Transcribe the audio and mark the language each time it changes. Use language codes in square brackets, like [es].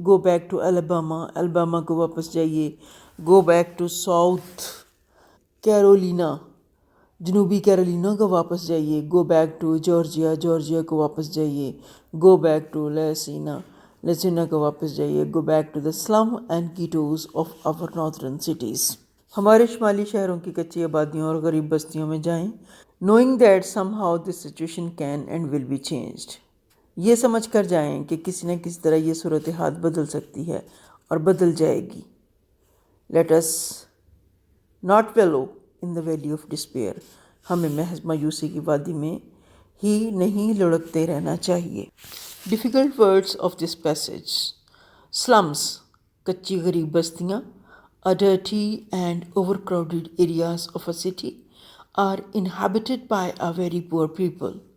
[en] go back to Alabama, Alabama [ur] کو واپس جائیے. [en] go back to South Carolina, [ur] جنوبی کیرولینا کو واپس جائیے. [en] go back to Georgia, Georgia [ur] کو واپس جائیے. [en] go back to Louisiana, Louisiana [ur] کو واپس جائیے. [en] go back to the slum and ghettos of our northern cities. [ur] ہمارے شمالی شہروں کی کچی آبادیوں اور غریب بستیوں میں جائیں. [en] knowing that somehow this situation can and will be changed. [ur] یہ سمجھ کر جائیں کہ کسی نہ کسی طرح یہ صورتحال بدل سکتی ہے اور بدل جائے گی. [en] let us not wallow in the valley of despair. [ur] ہمیں محض مایوسی کی وادی میں ہی نہیں لڑکتے رہنا چاہیے. [en] difficult words of this passage: slums, [ur] کچی غریب بستیاں, [en] are dirty and overcrowded areas of a city, are inhabited by a very poor people.